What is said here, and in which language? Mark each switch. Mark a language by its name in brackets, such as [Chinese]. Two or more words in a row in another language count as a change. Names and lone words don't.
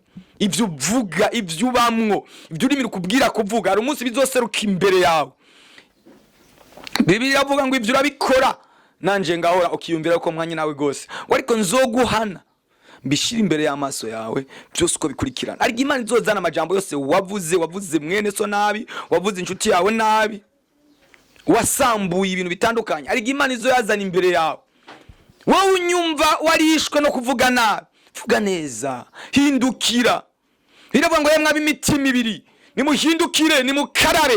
[Rundi] Ibyo uvuga, ibyo ubamwo, ibyo urimi rukubwira kuvuga, hari umunsi bizoseruka imbere yawe. Bibiliya avuga ngo ibyo urabikora nanje ngahora ukiyumvira ko mwanya nawe gose, ariko nzoguhana mbishira imbere y'amaso yawe byose uko bikurikirana. Ariko Imana izozana amajambo yose wavuze mwene so nabi, wavuze inshuti yawe nabi, wasambuye ibintu bitandukanye. Ariko Imana izoyazana imbere yawe. Wowe unyumva warishwe no kuvuga nabi, vuga neza, hindukira. Biravuga ngo yemwe ab'imitima ibiri nimuhindukire, nimukarabe.